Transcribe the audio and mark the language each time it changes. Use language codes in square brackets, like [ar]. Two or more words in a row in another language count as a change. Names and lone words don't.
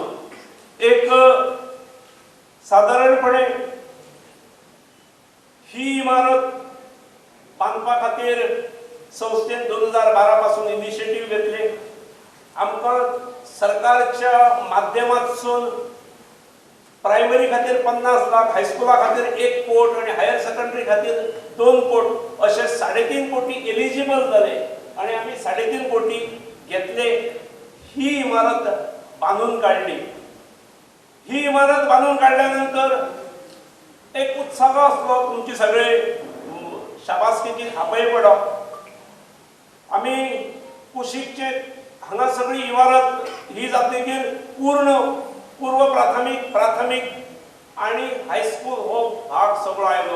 [kok] एक साधारणपणे ही इमारत बांदपा खातीर संस्थेन 2012 पासून इनिशिएटीव घेतली. आमकां सरकारच्या माध्यमांतसून प्रायमरी खातीर 50 लाख, हायस्कुला खातीर 1 कोट आणि [en] higher secondary [kok] खातीर 2 कोट असे 3.5 कोटी एलिजिबल जाले आणि आम्ही 3.5 कोटी घेतले. ही इमारत बांधून काढली. ही इमारत बांधून काढल्यानंतर एक उत्साह असलो, तुमचे सगळे शाबासकीची थापय पडप. आम्ही कुशीकचे हांगा सगळी इमारत ही जातकीर पूर्व प्राथमिक आणि हायस्कूल हो भाग सगळो आयलो.